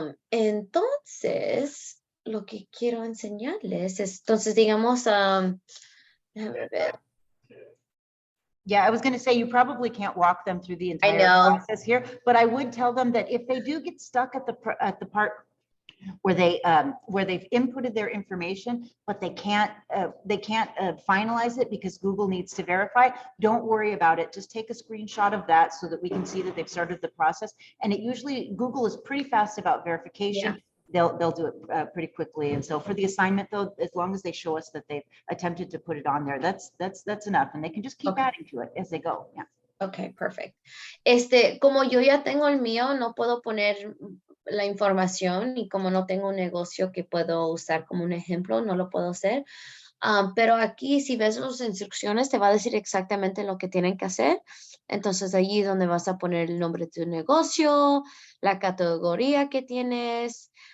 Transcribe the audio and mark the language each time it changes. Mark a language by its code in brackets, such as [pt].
[es] Entonces, lo que quiero enseñarles es, entonces, digamos, déjame ver. [en] Yeah, I was going to say, you probably can't walk them through the entire process here, but I would tell them that if they do get stuck at the part where they've inputted their information, but they can't finalize it because Google needs to verify, don't worry about it. Just take a screenshot of that so that we can see that they've started the process. And it usually, Google is pretty fast about verification. Yeah. They'll do it pretty quickly. And so for the assignment though, as long as they show us that they've attempted to put it on there, that's enough. And they can just keep adding to it as they go. Yeah. Okay, perfect. [es] Como yo ya tengo el mío, no puedo poner la información, y como no tengo un negocio que puedo usar como un ejemplo, no lo puedo hacer. Pero aquí, si ves las instrucciones, te va a decir exactamente lo que tienen que hacer. Entonces, allí es donde vas a poner el nombre de tu negocio, la categoría que tienes.